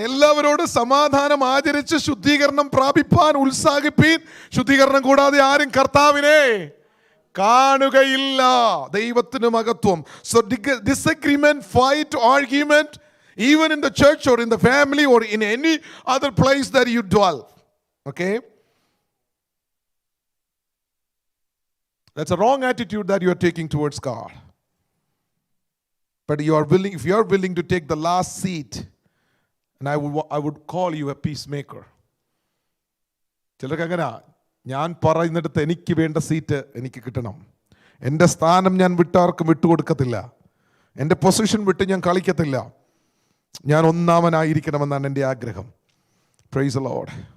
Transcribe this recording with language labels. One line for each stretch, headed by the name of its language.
Malayalam: എല്ലാവരോടും സമാധാനം ആചരിച്ച് ശുദ്ധീകരണം പ്രാപിപ്പാൻ ഉത്സാഹിപ്പീൻ. ശുദ്ധീകരണം കൂടാതെ ആരും കർത്താവിനെ കാണുകയില്ല. ദൈവത്തിന് മഹത്വം.
English: So disagreement, fight, argument, even in the church or in the family or in any other place that you dwell. Okay? That's a wrong attitude that you are taking towards God. But you are willing, if you are willing to take the last seat, and I would call you a peacemaker.
Malayalam: ചിലർക്ക് അങ്ങനെ, ഞാൻ പറയുന്നിടത്ത് എനിക്ക് വേണ്ട seat എനിക്ക് കിട്ടണം, എൻ്റെ സ്ഥാനം ഞാൻ വിട്ടാർക്കും വിട്ടുകൊടുക്കത്തില്ല, എൻ്റെ പൊസിഷൻ വിട്ട് ഞാൻ കളിക്കത്തില്ല, ഞാൻ ഒന്നാമനായിരിക്കണമെന്നാണ് എൻ്റെ ആഗ്രഹം.
English: Praise the Lord.